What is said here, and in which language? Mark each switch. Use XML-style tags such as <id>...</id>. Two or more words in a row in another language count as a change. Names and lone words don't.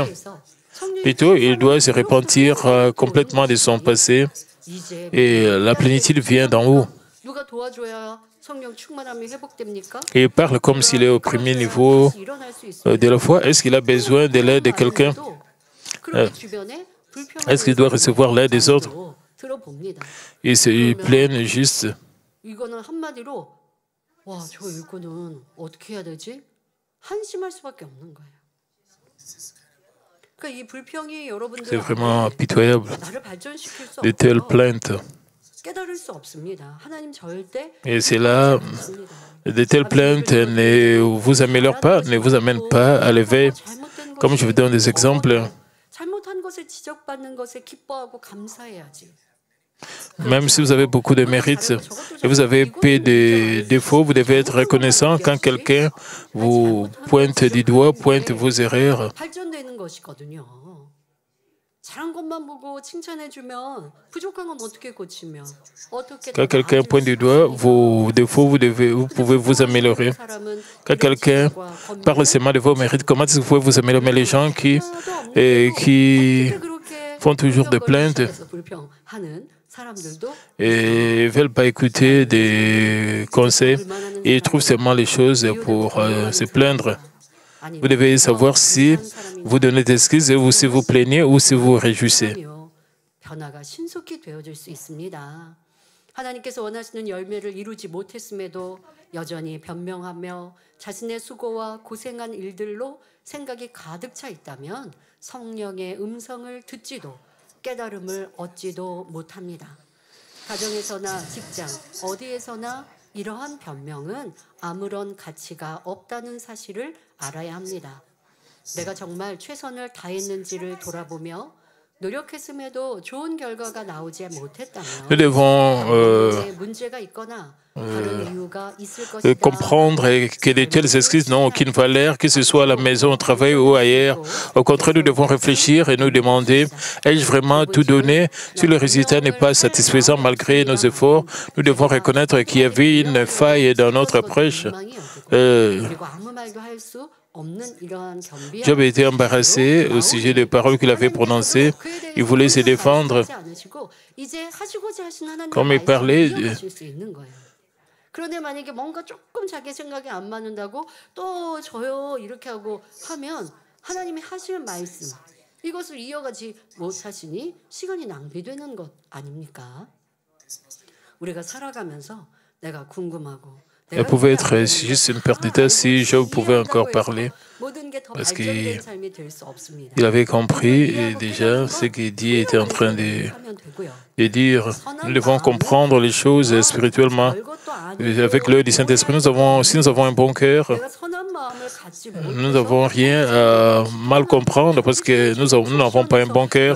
<fr>Plutôt, il doit se repentir complètement de son passé et la plénitude vient d'en haut. Et il parle comme s'il est au premier niveau de la foi. Est-ce qu'il a besoin de l'aide de quelqu'un? Est-ce qu'il doit recevoir l'aide des autres? Il se plaint juste.</fr> <ko>이거는 한마디로 와, 저 일꾼은 어떻게 해야 되지? 한심할 수밖에 없는 거예요. 그러니까 이 불평이</ko> <fr>C'est</fr> <ko>여러분들</ko> <fr>vraiment pitoyable</fr> <ko>나를 발전시킬 수</ko> <fr>de telles</fr> <ko>없고요.</ko> <fr>plaintes.</fr> <ko>깨달을 수 없습니다. 하나님 절대</ko> <fr>Et c'est là, de telles plaintes ne vous améliorent pas, ne vous amènent pas à l'éveil. Comme je vous donne des exemples,</fr> <ko>잘못한 것을 지적받는 것에 기뻐하고 감사해야지.</ko> <fr>même si vous avez beaucoup de mérites et vous avez peu de défauts, vous devez être reconnaissant quand quelqu'un vous pointe du doigt, pointe vos erreurs.</fr> <ko>발전되는 것이거든요. 잘한 것만 보고 칭찬해주면 부족한 건 어떻게 고치며 어떻게</ko> <fr>Quand quelqu'un pointe du doigt vos défauts, vous pouvez vous améliorer. Quand quelqu'un parle seulement de vos mérites, comment est-ce que vous pouvez vous améliorer? Mais les gens qui font toujours des plaintes et ne veulent pas écouter des conseils et trouvent seulement les choses pour se plaindre. Vous devez savoir si vous donnez des excuses ou si vous plaignez ou si vous réjouissez.</fr> <ko>변화가 신속히 되어질 수 있습니다. 하나님께서 원하시는 열매를 이루지 못했음에도 여전히 변명하며 자신의 수고와 고생한 일들로 생각이 가득 차 있다면 성령의 음성을 듣지도 깨달음을 얻지도 못합니다. 가정에서나 직장, 어디에서나 이러한 변명은 아무런 가치가 없다는 사실을 알아야 합니다. 내가 정말 최선을 다했는지를 돌아보며 노력했음에도 좋은 결과가 나오지 못했다면</ko> <fr>Nous devons</fr> <ko>문제가 있거나 다른 이유가 있을 것이다.</ko> <fr>comprendre que de telles excuses n'ont aucune valeur, que ce soit à la maison, au travail ou ailleurs. Au contraire, nous devons réfléchir et nous demander, ai-je vraiment tout donné? Si le résultat n'est pas satisfaisant malgré nos efforts, nous devons reconnaître qu'il y avait une faille dans notre approche.</fr> <ko>그리고 아무 말도 할 수 없는 이러한 겸비한</ko> <fr>Job était embarrassé au sujet des paroles qu'il avait prononcées. Il voulait se défendre.</fr> <ko>이제 하시고자 하신 하나님</ko> <fr>Comme il parlait,</fr> <ko>이어가실 수 있는 거예요. 그런데 만약에 뭔가 조금 자기 생각에 안 맞는다고 또 저요 이렇게 하고 하면 하나님이 하실 말씀 이것을 이어가지 못하시니 시간이 낭비되는 것 아닙니까? 우리가 살아가면서 내가 궁금하고</ko> <fr>Elle pouvait être juste une perte de temps si Job pouvait encore parler, parce qu'il avait compris déjà ce que Dieu était en train de dire. Nous devons comprendre les choses spirituellement. Et avec l'œil du Saint-Esprit, si nous avons un bon cœur, nous n'avons rien à mal comprendre parce que nous n'avons pas un bon cœur.</fr>